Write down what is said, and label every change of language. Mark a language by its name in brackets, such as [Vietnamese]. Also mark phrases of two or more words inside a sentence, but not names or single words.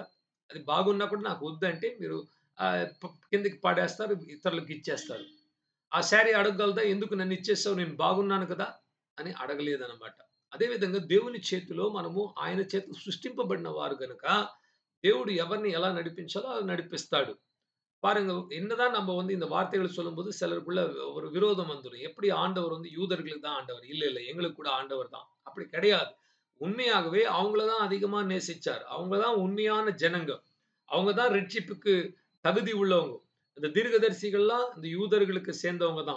[Telugu] అది బాగున్నా కూడా నాకు వద్దంటే మీరు కిందకి పడేస్తారు. ఇతరులకు ఇచ్చేస్తారు. ఆ శారీ అడగగలదా? ఎందుకు నన్ను ఇచ్చేసావు? నేను బాగున్నాను కదా! అని అడగలేదన్నమాట. అదే విధంగా దేవుని చేతిలో మనము ఆయన చేత సృష్టింపబడిన వారు గనుక దేవుడు ఎవరిని ఎలా నడిపించాలో అలా నడిపిస్తాడు. [Tamil] பாருங்க, என்னதான் நம்ம இந்த வார்த்தைகள் சொல்லும்போது சிலருக்குள்ள ஒரு விரோதம் வந்துரும். எப்படி ஆண்டவர் யூதர்களுக்கு தான் ஆண்டவர். இல்ல, இல்ல எங்களுக்கு கூட ஆண்டவர் தான். அப்படி கிடையாது. உண்மையாகவே அவங்கள தான் அதிகமா நேசிச்சார். அவங்க தான் உண்மையான ஜனங்க. அவங்க தான் ரட்சிப்புக்கு தகுதி உள்ளவங்க. இந்த தீர்க்கதரிசிகள்லாம் இந்த யூதர்களுக்கு சேர்ந்தவங்க தான்.